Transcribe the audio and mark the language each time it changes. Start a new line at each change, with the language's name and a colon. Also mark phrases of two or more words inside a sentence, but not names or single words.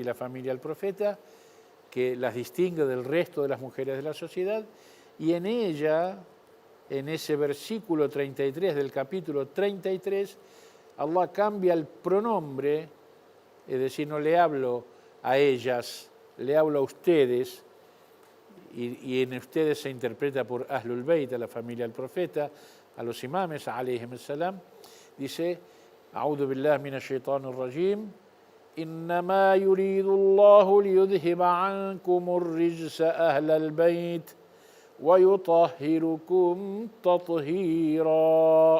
Spanish: la familia del profeta, que las distingue del resto de las mujeres de la sociedad, y en ella, en ese versículo 33 del capítulo 33, Allah cambia el pronombre, es decir, no le hablo a ellas, le hablo a ustedes, y en ustedes se interpreta por
Arabic: أهل البيت,
Spanish: a la familia del profeta, a los imames,
Arabic: عليهم السلام. Dice: "أعوذ بالله من الشيطان الرجيم. إنما يريد الله ليذهب عنكم الرجس أهل البيت ويطهركم تطهيرا".